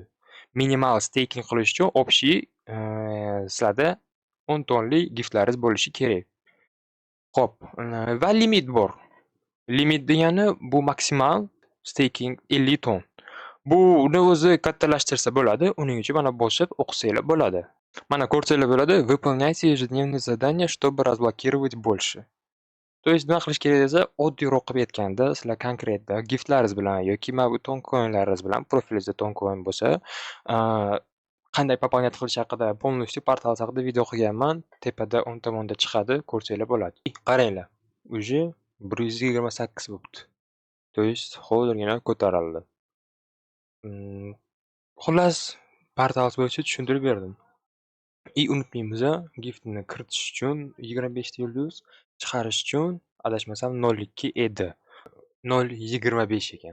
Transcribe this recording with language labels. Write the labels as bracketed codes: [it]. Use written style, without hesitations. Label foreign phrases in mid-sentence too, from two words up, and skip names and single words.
[uz] Minimal staking qilish uchun общий sizlarda 10 tonlik giftlaringiz bo'lishi kerak. Xo'p, va limit bor. Limit degani bu maksimal staking 50 ton. Buni o'zi kattalashtirsa bo'ladi. Uning uchun mana bosib o'qisanglar bo'ladi. Mana ko'rsanglar bo'ladi. [ru] Выполняйте ежедневные задания, чтобы разблокировать больше. То есть [uz] nima qilish kerak desa, oddiyroq qilib aytganda, sizlar konkretda giftlaringiz bilan yoki mana bu ton coinlaringiz bilan profilingizda ton coin bo'lsa, qanday пополнять qilish haqida полностью portal haqida video qilganman. Tepada o'ng tomonda chiqadi, ko'rsanglar bo'ladi. Qaranglar. Уже 128 bo'libdi. [ru] То есть [uz] hozirgina ko'tarildi. Xullas, portal bo'yicha tushuntirib berdim. Unutmaymiz, giftni kiritish uchun 25 ta yulduz, chiqarish uchun adashmasam 02 edi. 0.25 ekan.